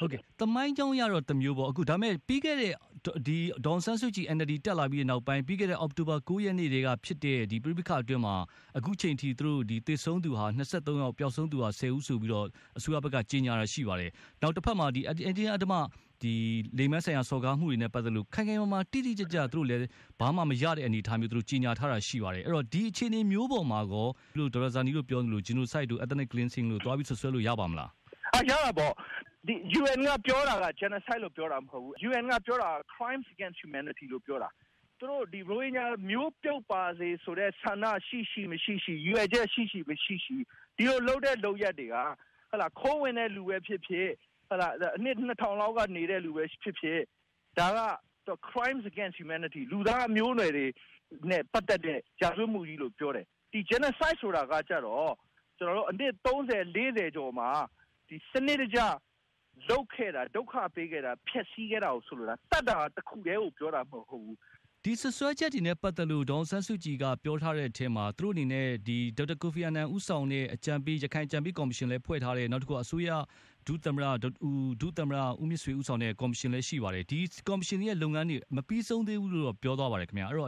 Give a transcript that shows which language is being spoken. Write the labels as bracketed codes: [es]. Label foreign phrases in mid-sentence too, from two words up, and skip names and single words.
[my] ဟုတ်ကဲ့တမိုင်းကြောင်းရတော့တမျိုးပေါ့အခုဒါမဲ့ပြီးခဲ့တဲ့ဒီဒေါန်ဆန်းစုကြည် NLD တက်လာပြီးနောက်ပိုင်းပြီးခဲ့တဲ့အောက်တိုဘာ9ရက်နေ့တွေကဖြစ်တဲ့ဒီပြိပခအတွင်းမှာအခုချိန်ထိသူတို့ဒီသေဆုံးသူဟာ23ယောက်ပျောက်ဆုံးသူဟာ10ဦးဆိုပြီးတော့အစိုးရဘက်ကကြေညာရရှိပါတယ်နောက်တစ်ဖက်မှာဒီအန်တီအဓမ္မဒီလိမ်မဲဆိုင်ရာစော်ကားမှုတွေနဲ့ပတ်သက်လို့ခိုင်ခိုင်မာမာတိတိကျကျသူတို့လည်းဘာမှမရတဲ့အနေအထားမျိုးသူတို့ကြီးညာထားတာရှိပါတယ်အဲ့တော့ဒီအခြေအနေမျိုးပေါ်မှာကောလို့ဒေါ်လာဇာနီတို့ပြောလို့ genocide တို့ [en] ethnic cleansing [my] လို့တွားပြီးဆွဆွဲလို့ရပါမလား ရတာပေါ့ဒီ UN ကပြောတာက genocide လို့ပြောတာမဟုတ်ဘူး UN ကပြောတာ [en] crimes against humanity [my] လို့ပြောတာသူတို့ဒီရိုဟင်ဂျာမျိုးပြုတ်ပါစေ ဆိုတဲ့ဆန္ဒရှိမရှိရွယ်ချက်ရှိမရှိဒီလိုလုပ်တဲ့လုပ်ရက်တွေကဟလာခိုးဝင်တဲ့လူပဲဖြစ်ဖြစ်ဟလာအနှစ်2000လောက်ကနေနေတဲ့လူပဲဖြစ်ဖြစ်ဒါက [en] crimes against humanity [my] လူသားမျိုးနွယ်တွေနဲ့ပတ်သက်တဲ့ကြာဆွေးမှုကြီးလို့ပြောတယ်ဒီ genocide ဆိုတာကကြတော့ကျွန်တော်တို့အနှစ်30 40ကျော်မှာဒီစနစ်တကျလုတ်ခဲ့တာဒုက္ခပေးခဲ့တာဖျက်ဆီးခဲ့တာကိုဆိုလိုတာတတ်တာတစ်ခုတည်းကိုပြောတာမဟုတ်ဘူး ဒီဆွဆွဲချက်တွေနဲ့ပတ်သက်လို့ဒေါန်ဆန်းစုကြည်ကပြောထားတဲ့အထက်မှာသူတို့အနေနဲ့ဒီဒေါက်တာကိုဖီအာနန်ဦးဆောင်တဲ့အကြံပေးရခိုင်အကြံပေးကော်မရှင်လည်းဖွဲ့ထားတယ်နောက်တစ်ခုအစိုးရဒုသမ္မတဦးမြင့်ဆွေဦးဆောင်တဲ့ကော်မရှင်လည်းရှိပါတယ်ဒီကော်မရှင်ရဲ့လုပ်ငန်းတွေမပြီးဆုံးသေးဘူးလို့ပြောသွားပါတယ်ခင်ဗျာအဲ့တော့